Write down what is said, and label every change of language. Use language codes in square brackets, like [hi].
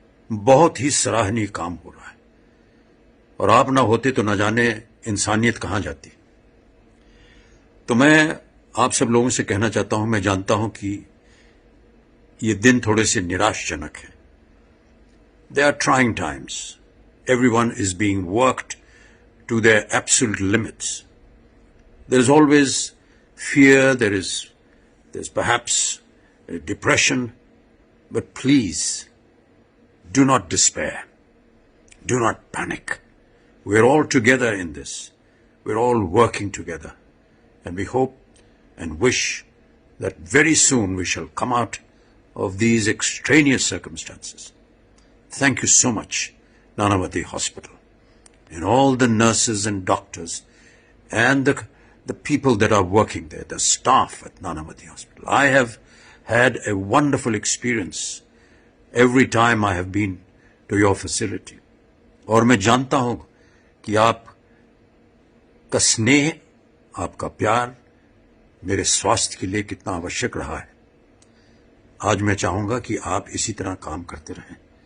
[hi] बहुत ही सराहनीय काम हो रहा है, और आप ना होते तो न जाने इंसानियत कहां जाती। तो मैं आप सब लोगों से कहना चाहता हूं, मैं जानता हूं कि ये दिन थोड़े से निराशजनक हैं। [en] They are trying times. Everyone is being worked to their absolute limits. There is always fear, there's perhaps depression, but please do not despair. Do not panic. We're all together in this. We're all working together. And we hope and wish that very soon we shall come out of these extraneous circumstances. Thank you so much, Nanavati Hospital, and all the nurses and doctors and the people that are working there, the staff at Nanavati Hospital. I have had a wonderful experience every time I have been to your facility. [hi] और मैं जानता हूं कि आप का स्नेह, आपका प्यार मेरे स्वास्थ्य के लिए कितना आवश्यक रहा है। आज मैं चाहूंगा कि आप इसी तरह काम करते रहें।